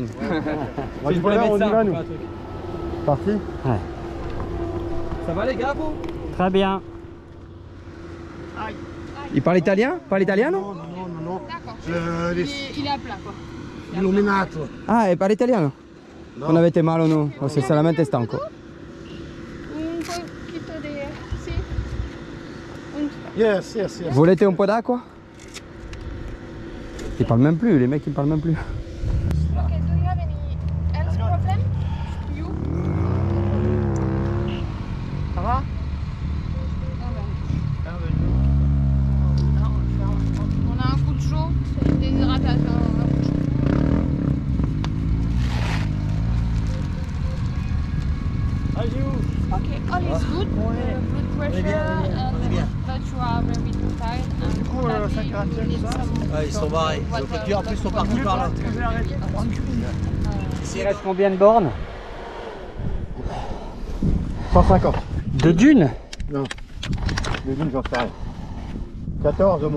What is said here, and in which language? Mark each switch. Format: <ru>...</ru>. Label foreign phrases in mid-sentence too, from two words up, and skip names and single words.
<fr>On y va nous. Parti? Ouais. Ça va les gars, vous? Très bien. Il parle italien? Parle italien, non?</fr> <it>No.</it> <fr>D'accord. Il est à plat, quoi. Illuminato. Ah, parle italien?</fr> <it>Non avete malo, no? O sei solamente stanco?</it> <es>Un poquito de... Sí.</es> <en>Yes.</en> <it>Volete un po' d'acqua?</it> <fr>Ils parlent même plus, les mecs ils parlent même plus.</fr> <en>Okay, do you have any health problem? You?</en> <fr>Ça va? On a un coup de chaud, c'est une déshydratation.</fr> <en>Okay, all is good. Blood pressure, but you are very tired.</en> <fr>Du coup, Ils sont barrés. Puis en plus, ils sont partis par là. Il reste combien de bornes? 150. De dunes? Non. De dunes, j'en sais rien. 14 au moins.</fr>